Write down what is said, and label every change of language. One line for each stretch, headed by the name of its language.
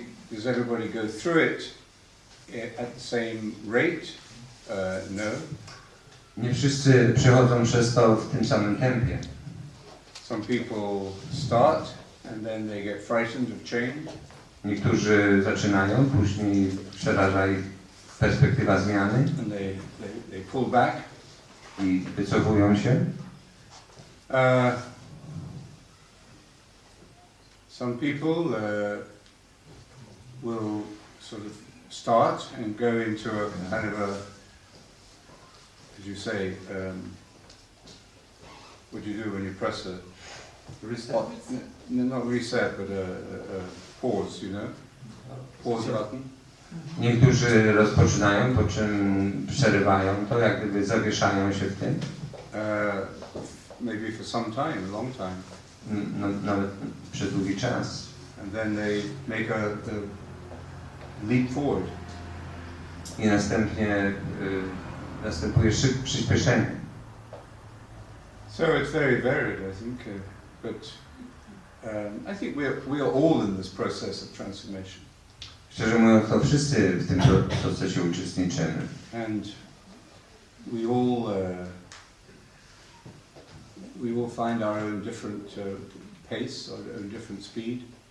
English: Does everybody go through it at the same rate? No.
Polish: Nie wszyscy przechodzą przez to w tym samym tempie.
English: Some people start and then they get frightened of change.
Polish: Niektórzy zaczynają, później przeraża ich perspektywa zmiany.
English: And they pull back.
Polish: I wycofują się.
English: Some people will sort of start and go into a kind of a, as you say, what do you do when you press a reset? No, not reset, but a pause, you know? Pause button.
Polish: Niektórzy rozpoczynają, po czym przerywają to, jak gdyby zawieszają się w tym.
English: Maybe for some time, a long time.
Polish: Nawet przez długi czas.
English: And then they make a leap forward.
Polish: I następnie następuje przyspieszenie.
English: So it's very varied, I think, but I think we are all in this process of transformation.
Polish: Szczerze mówiąc, to wszyscy w tym procesie uczestniczymy.
English: And we all find our own different pace, our own different speed.